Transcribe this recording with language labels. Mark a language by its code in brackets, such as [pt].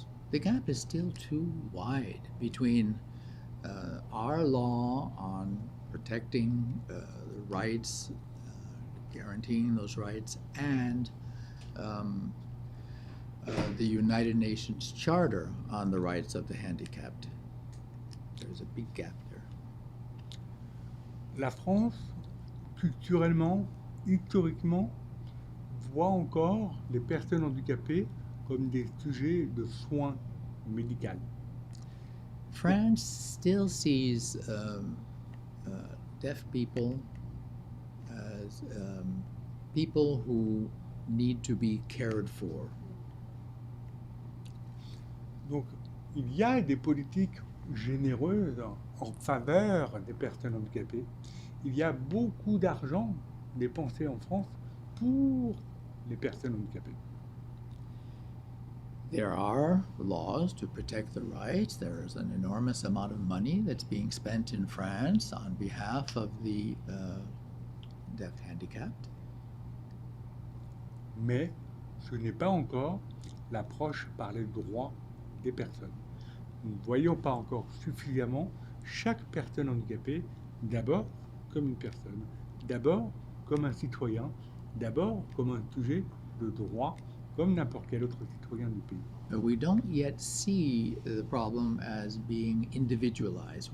[en] The gap is still too wide between our law on protecting the rights, guaranteeing those rights, and the United Nations Charter on the Rights of the Handicapped. There's a big gap there. [fr] La France, culturellement, historiquement, voit encore les personnes handicapées comme des sujets de soins médicaux. [en] France still sees deaf people as people who need to be cared for. [fr] Donc, il y a des politiques généreuses en faveur des personnes handicapées. Il y a beaucoup d'argent dépensé en France pour les personnes handicapées. [en] There are laws to protect the rights. There is an enormous amount of money that's being spent in France on behalf of the deaf handicapped. [fr] Mais ce n'est pas encore l'approche par les droits des personnes. Nous ne voyons pas encore suffisamment chaque personne handicapée d'abord comme une personne, d'abord comme un citoyen, d'abord comme un sujet de droit comme n'importe quel autre citoyen du pays. [en] But we don't yet see the problem as being individualized.